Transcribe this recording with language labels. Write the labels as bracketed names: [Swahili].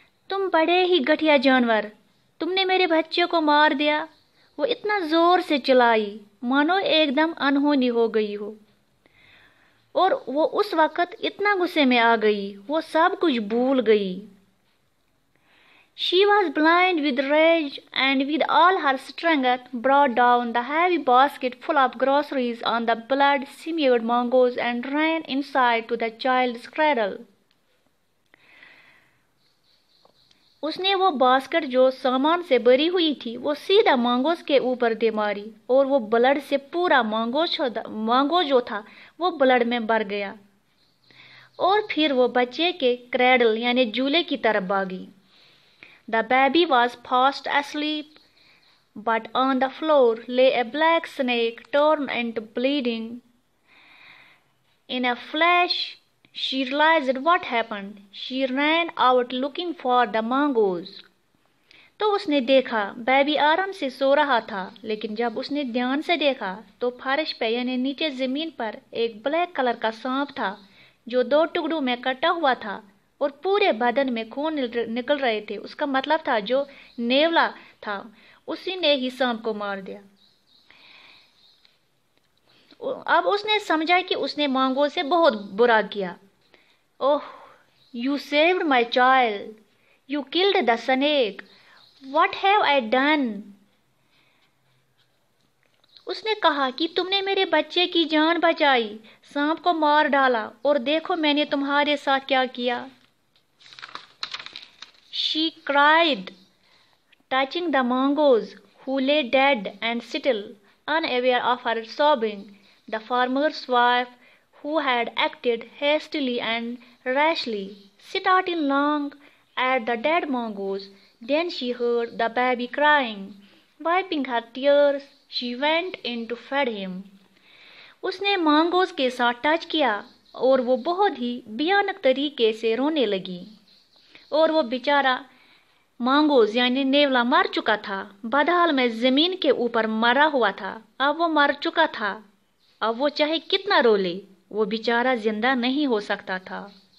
[Hindi] तुम बड़े ही घटिया जानवर, तुमने मेरे बच्चे को मार दिया। वो इतना जोर से चिल्लाई मानो एकदम अनहोनी हो गई हो। और वो उस वक़्त इतना गुस्से में आ गई, वो सब कुछ भूल गई। [English] She was blind with rage and with all her strength brought down the heavy basket full of groceries on the blood-smeared mongoose and ran inside to the child's cradle. [Hindi] उसने वो बास्केट जो सामान से भरी हुई थी वो सीधा मंगोज़ के ऊपर दे मारी और वो ब्लड से पूरा मंगोज़ जो था वो ब्लड में भर गया। और फिर वो बच्चे के क्रैडल यानी झूले की तरफ भागी। [English] The baby was fast asleep, but on the floor lay a black snake torn and bleeding. In a flash, she realized what happened. She ran out looking for the mongoose. [Hindi] तो उसने देखा baby आराम से सो रहा था, लेकिन जब उसने ध्यान से देखा तो फर्श पे यानी नीचे ज़मीन पर एक ब्लैक कलर का सांप था जो 2 टुकड़ों में कटा हुआ था और पूरे बदन में खून निकल रहे थे। उसका मतलब था जो नेवला था उसी ने ही सांप को मार दिया। अब उसने समझा कि उसने मंगोज़ से बहुत बुरा किया। [English] Oh, you saved my child, you killed the snake, what have I done. [Hindi] उसने कहा कि तुमने मेरे बच्चे की जान बचाई, सांप को मार डाला और देखो मैंने तुम्हारे साथ क्या किया। [English] She cried, touching the mongoose, who lay dead and still, unaware of her sobbing. The farmer's wife, who had acted hastily and rashly, started long at the dead mongoose. Then she heard the baby crying. Wiping her tears, she went in to feed him. [Hindi] उसने मांगोस के साथ touch किया और वो बहुत ही भयानक तरीके से रोने लगी। और वो बेचारा मांगोस यानी नेवला मर चुका था, बदहाल में जमीन के ऊपर मरा हुआ था। अब वो मर चुका था, अब वो चाहे कितना रो ले, वो बेचारा जिंदा नहीं हो सकता था।